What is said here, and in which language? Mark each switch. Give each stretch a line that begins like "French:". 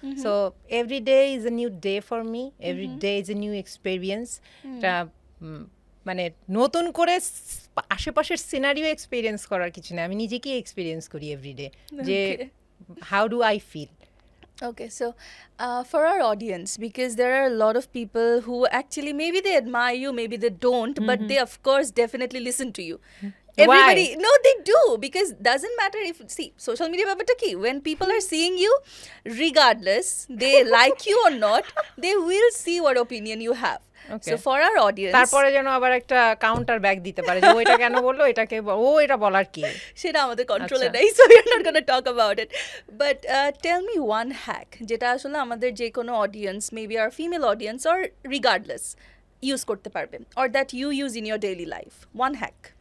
English: So every day is a new day for me, every day is a new experience.
Bangla: এটা মানে নতুন করে আশেপাশের সিনারিও এক্সপিরিয়েন্স করার কিছু না, আমি নিজেকেই এক্সপিরিয়েন্স করি এভরি ডে যে how do I feel.
English: Okay, so for our audience, because there are a lot of people who actually maybe they admire you, maybe they don't, but they of course definitely listen to you. Everybody, no, they do, because doesn't matter if, see, social media ব্যাপারটা কি, when people are seeing you, regardless they like you or not, they will see what opinion you have. Okay. So for our audience,
Bangla: তারপরে যেন আবার একটা counter back দিতে পারে যে ওইটা কেন বললো, এটাকে ও এটা বলার কি, সেটা আমাদের কন্ট্রোলে আচ্ছা।
English: নাই, so we are not going to talk about it. But tell me one hack যেটা আসলে আমাদের যে কোনো audience, maybe our female audience or regardless, use করতে পারবে, or that you use in your daily life. One hack.